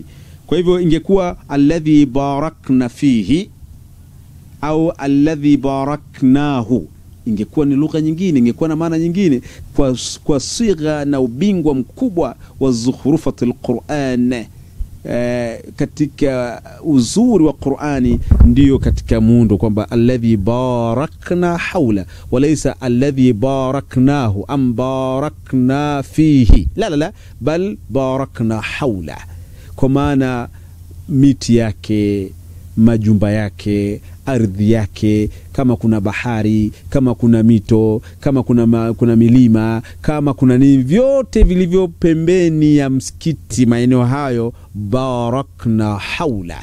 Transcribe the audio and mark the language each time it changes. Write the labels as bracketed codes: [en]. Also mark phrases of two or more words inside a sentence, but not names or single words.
[sw] Kwa hivyo ingekuwa [ar] الذي باركنا فيه [sw] au [ar] الذي باركناه, [sw] ingekuwa ni lugha nyingine, ingekuwa na maana nyingine, kwa sigha na ubingwa mkubwa wa [ar] زخرفة القرآن. [sw] Katika uzuri wa Qur'ani ndio katika muundo kwamba [ar] الذي باركنا حوله وليس الذي باركناه أم باركنا فيه، لا بل باركنا حوله, [sw] kwa maana miti yake, majumba yake, ardhi yake, kama kuna bahari, kama kuna mito, kama kuna milima, kama kuna nini, vyote vilivyo pembeni ya msikiti, maeneo hayo [ar] باركنا حوله.